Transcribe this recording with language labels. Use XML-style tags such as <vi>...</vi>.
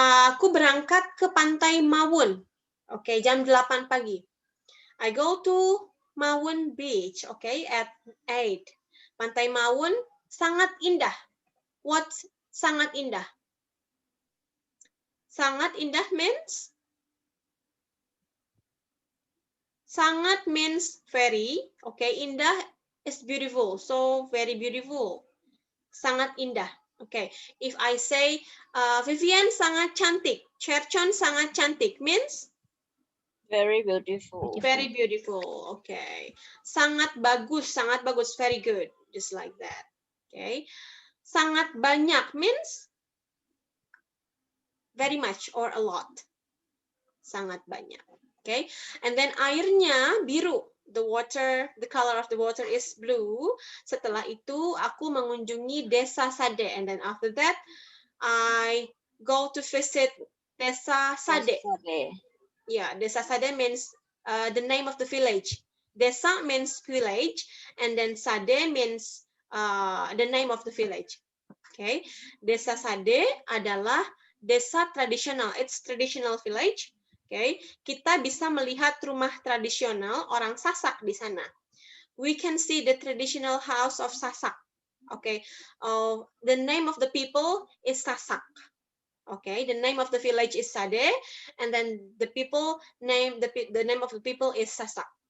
<id>Aku berangkat ke Pantai Mawun, okay, jam 8 pagi.</id> <en>I go to Mawun Beach, okay, at 8.</en> <id>Pantai Mawun sangat indah. What sangat indah? Sangat indah means?</id> <en>Sangat means very, okay, indah is beautiful, so very beautiful.</en> <id>Sangat indah, okay.</id> <en>If I say,</en> <id>Vivian sangat cantik, Cherchon sangat cantik means?</id> <en>Very beautiful. Very beautiful. Okay.</en> <id>Sangat bagus,</id> <en>very good. Just like that. Okay.</en> <id>Sangat banyak</id> <en>means very much or a lot. Sangat banyak. Okay. And then</en> <id>airnya biru.</id> <en>The water, the color of the water is blue.</en> <id>Setelah itu aku mengunjungi Desa Sade.</id> <en>And then after that, I go to visit Desa Sade. Yeah, Desa Sade means the name of the village. Desa means village, and then Sade means the name of the village.</en> <id>Okay, Desa Sade adalah desa tradisional.</id> <en>It's traditional village.</en> <id>Okay, kita bisa melihat rumah tradisional orang Sasak di sana.</id> <en>We can see the traditional house of Sasak. Okay, the name of the people is Sasak. Okay, the name of the village is Sade, and then the people name the name of the people is Sasak.</en>